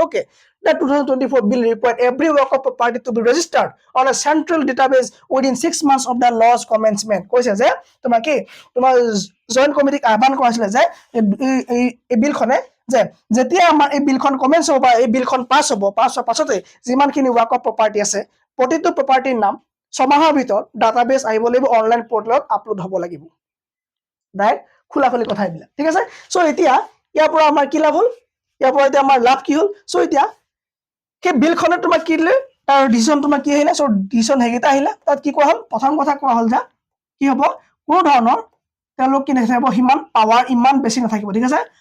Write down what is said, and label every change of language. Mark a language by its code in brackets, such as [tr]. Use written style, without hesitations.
[en] Okay, the 2024 bill required every work of property to be registered on a central database within 6 months of the law's commencement. [as] কৈছে যে তোমাৰ কি তোমাৰ joint কমিটিক আহ্বান কৰাইছিলে যে এই বিলখনে যে যেতিয়া আমাৰ এই বিলখন কমেন্স হ'ব বা এই বিলখন পাছ হ'ব, পাছ হোৱাৰ পাছতে যিমানখিনি ৱাক অফ প্ৰপাৰ্টি আছে, প্ৰতিটো প্ৰপাৰ্টিৰ নাম 6 মাহৰ ভিতৰত ডাটাবেছ আহিব লাগিব, অনলাইন পৰ্টেলত আপলোড হ'ব লাগিব। ডাইৰেক্ট খোলাখুলি কথা এইবিলাক, ঠিক আছে। চ' এতিয়া ইয়াৰ পৰা আমাৰ কি লাভ হ'ল, ইয়াৰ পৰা এতিয়া আমাৰ লাভ কি হ'ল। চ' এতিয়া সেই বিলখনত তোমাৰ কি দিলে, তাৰ ডিচিজন তোমাৰ কি আহিলে, চ' ডিচিজন সেইকেইটা আহিলে। তাত কি কোৱা হ'ল, প্ৰথম কথা কোৱা হ'ল যে কি হ'ব, কোনো ধৰণৰ তেওঁলোক কি নাথাকিব, সিমান পাৱাৰ ইমান বেছি নাথাকিব, ঠিক আছে।